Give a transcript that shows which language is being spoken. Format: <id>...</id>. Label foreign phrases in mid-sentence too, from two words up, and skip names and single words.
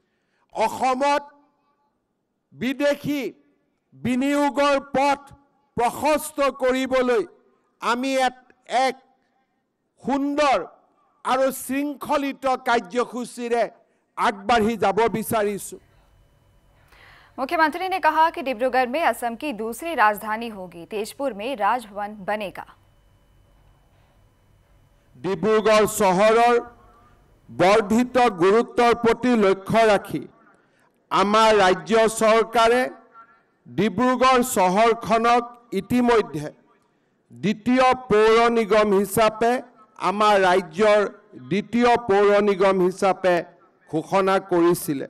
<as>অসমত বিদেশী বিনিয়োগৰ পথ প্ৰশস্ত কৰিবলৈ আমি এক সুন্দৰ আৰু শৃংখলিত কাৰ্যসূচীৰে আগবাঢ়ি যাব বিচাৰিছোঁ।</as> <hi>मुख्यमंत्री ने कहा कि डिब्रूगढ़ में असम की दूसरी राजधानी होगी, तेजपुर में राजभवन बनेगा।</hi> <as>ডিব্ৰুগড় চহৰৰ বৰ্ধিত গুৰুত্বৰ প্ৰতি লক্ষ্য ৰাখি আমাৰ ৰাজ্য চৰকাৰে ডিব্ৰুগড় চহৰখনক ইতিমধ্যে দ্বিতীয় পৌৰ নিগম হিচাপে আমাৰ ৰাজ্যৰ দ্বিতীয় পৌৰ নিগম হিচাপে ঘোষণা কৰিছিলে।</as>